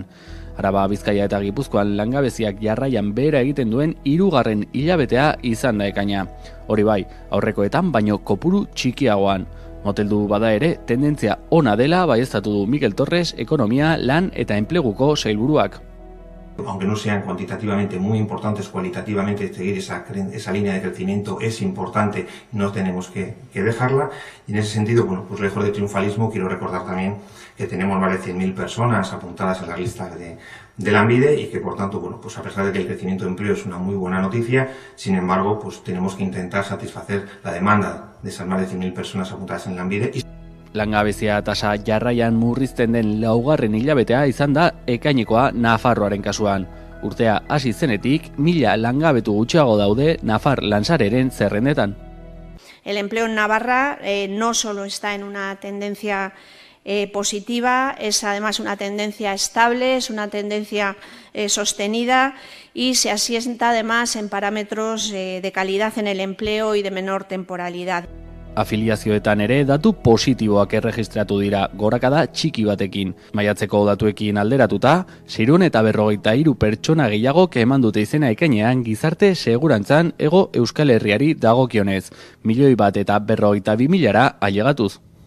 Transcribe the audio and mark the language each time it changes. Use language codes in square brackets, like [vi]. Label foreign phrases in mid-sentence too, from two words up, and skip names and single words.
[eu] Araba, Bizkaia eta Gipuzkoan langabeziak jarraian behera egiten duen 3. hilabetea izan da ekaina. Hori bai, aurrekoetan baino kopuru txikiagoan. Moteldu bada ere, tendentzia ona dela baieztatu du Mikel Torres, ekonomia, lan eta enpleguko sailburuak. [es] Aunque no sean cuantitativamente muy importantes, cualitativamente seguir esa línea de crecimiento es importante, no tenemos que dejarla. Y en ese sentido, pues lejos de triunfalismo, quiero recordar también que tenemos más de 100.000 personas apuntadas en las listas de Lanbide y que, por tanto, pues a pesar de que el crecimiento de empleo es una muy buena noticia, sin embargo, pues tenemos que intentar satisfacer la demanda de esas más de 100.000 personas apuntadas en Lanbide. [eu] Langabezia tasa jarraian murrizten den 2. hilabetea izan da ekainekoa Nafarroaren kasuan. Urtea hasi zenetik 1000 langabetu gutxiago daude Nafar Lansareren zerrendetan. [es] El empleo en Navarra no solo está en una tendencia positiva, es además una tendencia estable, es una tendencia sostenida y se asienta además en parámetros de calidad en el empleo y de menor temporalidad. [eu] Afiliazioetan ere datu positiboak erregistratu dira gorakada txiki batekin. Maiatzeko datuekin alderatuta, 643 pertsona gehiago eman dute izena ekainean gizarte segurantzan Hego Euskal Herriari dagokionez, 1.042.000 ailegatuz.